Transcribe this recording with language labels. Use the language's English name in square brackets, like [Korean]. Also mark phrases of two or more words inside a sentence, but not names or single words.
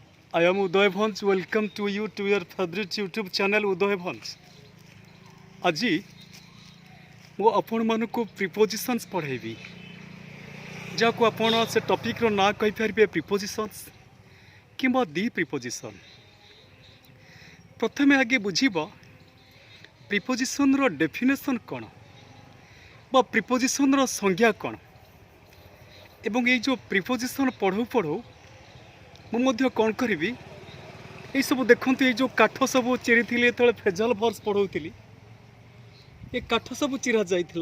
[English] I am Uday Bhans. Welcome to you to your favorite YouTube channel Uday Bhans. [Odia] আজি ମୁଁ ଆପଣମାନଙ୍କୁ ପ୍ରିପୋଜିସନ୍ସ ପଢ଼େଇବି ଯାହାକୁ ଆପଣ ସେ ଟପିକ୍ର ନାଁ କହିପାରିବେ ପ୍ରିପୋଜିସନ୍ସ କିମ୍ବା [English] the preposition. [Odia] ପ୍ରଥମେ ଆଗେ ବୁଝିବ ପ୍ରିପୋଜିସନ୍ର ଡେଫିନେସନ୍ କ'ଣ ବା ପ୍ରିପୋଜିସନ୍ର ସଂଜ୍ଞା କ'ଣ, ଏବଂ ଏଇ ଯେଉଁ ପ୍ରିପୋଜିସନ୍ ପଢ଼ୁ ପଢ଼ୁ ମୁଁ ମଧ୍ୟ କ'ଣ କରିବି, ଏଇସବୁ ଦେଖନ୍ତୁ, ଏଇ ଯେଉଁ କାଠ ସବୁ ଚିରିଥିଲି ଯେତେବେଳେ [English] phrasal verbs [Odia] ପଢ଼ଉଥିଲି, ଏ କାଠ ସବୁ ଚିରା ଯାଇଥିଲା।